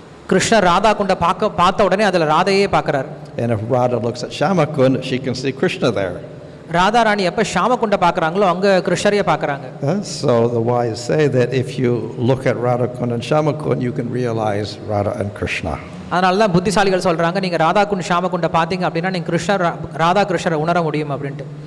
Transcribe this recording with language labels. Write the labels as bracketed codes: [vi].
[ta] கிருஷ்ணர் ராதா குண்ட பார்த்த உடனே அதில் ராதையே பார்க்குறார். [en] And if Radha looks at Shyama Kund, she can see Krishna there. [ta] Radha ராணி எப்போ ஷாம குண்ட பார்க்குறாங்களோ அங்கே கிருஷ்ணரையே பார்க்குறாங்க. [en] So the wise say that if you look at Radha Kund and Shyama Kund, you can realize Radha and Krishna. [ta] அதனால தான் புத்திசாலிகள் சொல்கிறாங்க, நீங்கள் ராதா குண்ட் ஷாம குண்ட பார்த்தீங்க அப்படின்னா நீங்கள் கிருஷ்ணர் ராதா கிருஷ்ணரை உணர முடியும் அப்படின்ட்டு.